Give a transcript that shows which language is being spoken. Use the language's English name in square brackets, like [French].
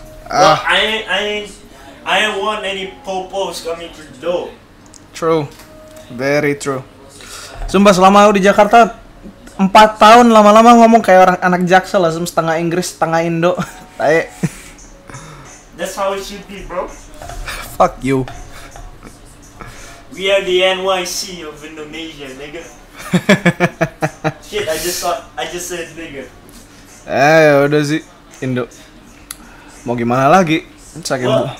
[English] Well, I don't want any popos coming through the door. True, very true. [Indonesian] Sumpah selama aku di Jakarta 4 tahun lama-lama ngomong kayak orang anak Jaksel lah, setengah Inggris, setengah Indo. [English] That's how it should be, bro. Fuck you. We are the NYC of Indonesia, nigga. Shit, I just said nigga. [Indonesian] Udah sih Indo. Mau gimana lagi? Saking